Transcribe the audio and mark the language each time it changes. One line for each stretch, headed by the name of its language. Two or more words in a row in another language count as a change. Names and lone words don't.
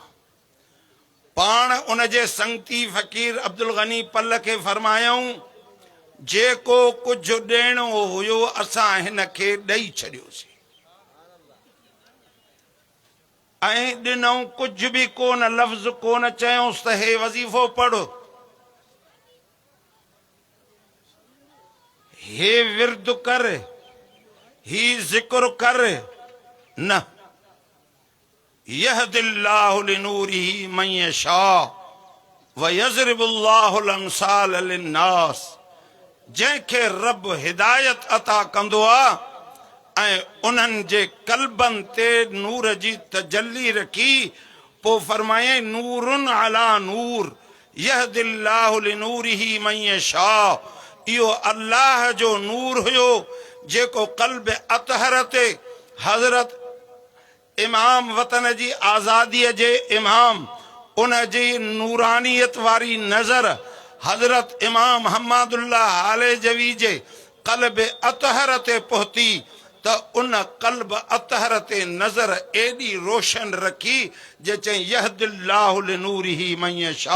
Sindhi: पाण उन जे संगती फ़कीर अब्दुल गनी पल खे फरमायऊं जेको कुझु ॾियणो हुयो असां हिन खे ॾेई छॾियोसीं ऐं ॾिनऊं कुझु बि कोन, लफ़्ज़ कोन चयोसि त हे वज़ीफ़ो पढ़ो, हे विर्द कर, ही ज़िक्र कर, न।
Arabic: يهدي الله لنوره من يشاء ويضرب الله الأمثال للناس.
Sindhi: जंहिंखे रब हिदायत अता कंदो आहे ऐं उन्हनि जे कल्बनि ते नूर जी तजल्ली रखी, पोइ फरमाए
Arabic: نور على نور يهدي الله لنوره من يشاء.
Sindhi: इहो अल्लाह जो नूर हुयो जेको कल्ब अतहर ते हज़रत इमाम वतन जी आज़ादीअ जे इमाम उन जी नूरानियत वारी नज़र हज़रत इमाम हम्मादुल्लाह हालिजवी जे कल्ब अतहर ते पहुती त उन कल्ब अतहर ते नज़र एॾी रोशन रखी जे चई
Arabic: يهدي الله لنوره من يشاء.